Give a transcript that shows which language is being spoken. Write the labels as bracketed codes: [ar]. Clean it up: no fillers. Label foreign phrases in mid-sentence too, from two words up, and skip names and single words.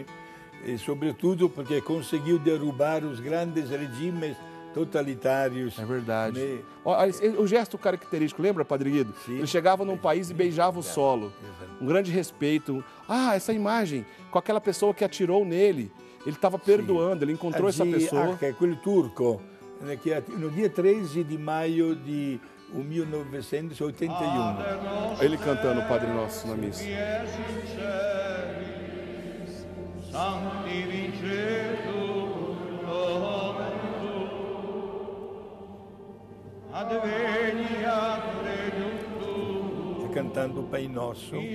[pt] E, sobretudo porque conseguiu derrubar os grandes regimes totalitários. É verdade. Né? O gesto característico, lembra, Padre Guido? Sim. Ele chegava num país e beijava o solo. Um grande respeito. Ah, essa imagem com aquela pessoa que atirou nele. Ele estava perdoando, ele encontrou essa pessoa. [it] Che è quel turco, che [pt] no dia [it] 13 di maio di 1981. [pt] Ele cantando o Padre Nosso na missa. Cantando o Pai Nosso.